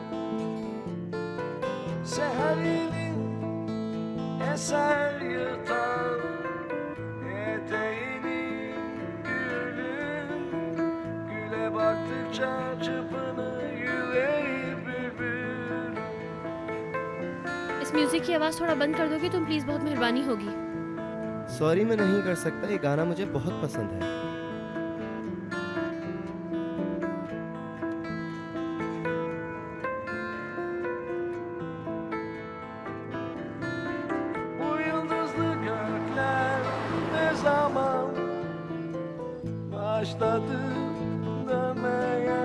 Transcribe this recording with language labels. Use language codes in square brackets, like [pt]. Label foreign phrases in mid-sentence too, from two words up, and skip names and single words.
[tr] Seher yeni eser yırtar eteğini gülün. Güle baktıkça çırpınır yüreği bülbül. [hi] इस म्यूजिक की आवाज थोड़ा बंद कर दोगे तुम प्लीज, बहुत मेहरबानी होगी। सॉरी मैं नहीं कर सकता, ये गाना मुझे बहुत पसंद है। [tr] Bu yıldızlı gökler ne zaman başladı dönmeye?